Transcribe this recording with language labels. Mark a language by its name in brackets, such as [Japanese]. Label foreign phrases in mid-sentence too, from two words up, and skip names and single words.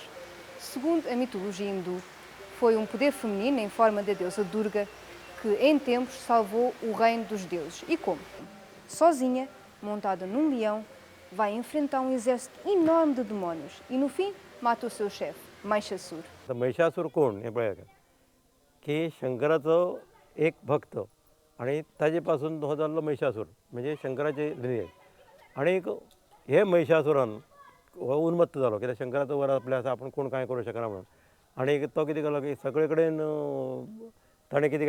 [Portuguese] Segundo a mitologia hindu, foi um poder feminino em forma da deusa Durga que, em tempos, salvou o reino dos deuses. E como? Sozinha, montada num leão, vai enfrentar um exército enorme de demónios e, no fim, mata o seu chefe, Mahishasur. [Konkani] आता महिषासूर कोण हे पळया की शंकराचो एक भक्त आणि ताजेपासून हो जाल्लो महिषासूर म्हणजे शंकराचे लिनेज आणि हे महिषासुरान हो उन्मत्त जालो कित्याक शंकराचो वर आपल्या आसा आपूण कोण कांय करूं शकना म्हणून आणि तो कितें केलो की सगळे कडेन ताणें कितें